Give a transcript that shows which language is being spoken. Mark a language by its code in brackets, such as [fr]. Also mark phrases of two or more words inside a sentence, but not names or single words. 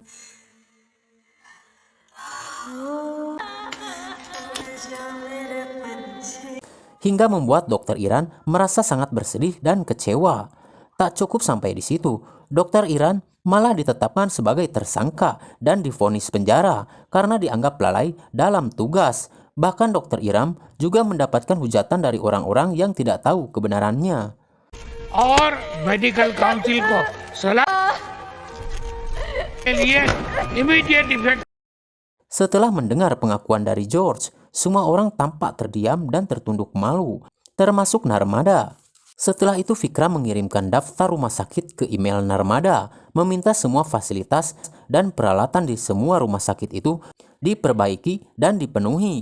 [id] Hingga membuat dokter Iran merasa sangat bersedih dan kecewa. Tak cukup sampai di situ, dokter Iran malah ditetapkan sebagai tersangka dan divonis penjara karena dianggap lalai dalam tugas. Bahkan dokter Iram juga mendapatkan hujatan dari orang-orang yang tidak tahu kebenarannya. [hi] और [en] medical council [hi] को सलाह के लिए [en] immediate effect. [id] Setelah mendengar pengakuan dari George, semua orang tampak terdiam dan tertunduk malu, termasuk Narmada. Setelah itu Vikram mengirimkan daftar rumah sakit ke email Narmada, meminta semua fasilitas dan peralatan di semua rumah sakit itu diperbaiki dan dipenuhi.